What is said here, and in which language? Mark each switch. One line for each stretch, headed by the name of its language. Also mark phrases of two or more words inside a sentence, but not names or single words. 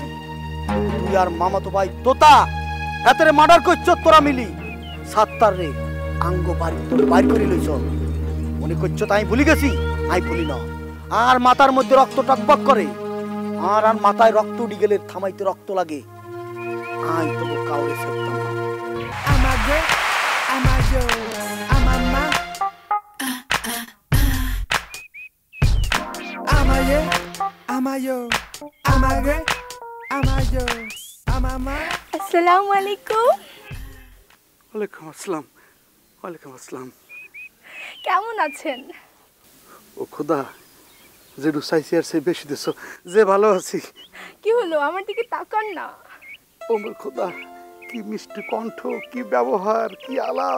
Bangla: তুই আর মামাতো ভাই তোতা হাতের মার্ডার করছ, তোরা মিলি সাত্তার রে আঙ্গ বাড়ি তোর বাইর করে লইছ। মনে করছ তাই ভুলি গেছি, আই ভুলি না। আর মাথার মধ্যে রক্ত টকবক করে, আর আর মাথায় রক্ত উঠি গেলে থামাইতে রক্ত লাগে। আই তো কাউরে ছাড়তাম না। Amague, amayo, amama. Amaye, amayo, amage, amayo, amama.
Arabic: السلام عليكم. وعليكم السلام. وعليكم السلام.
Bangla: কেমন আছেন? ও খোদা, যে রুসাইছি আর সেই বেশি দিছো, যে ভালো আছি। কি হলো, আমার দিকে তাকান না। ও মোর খোদা, কি মিষ্টি কণ্ঠ, কি ব্যবহার, কি আলাপ।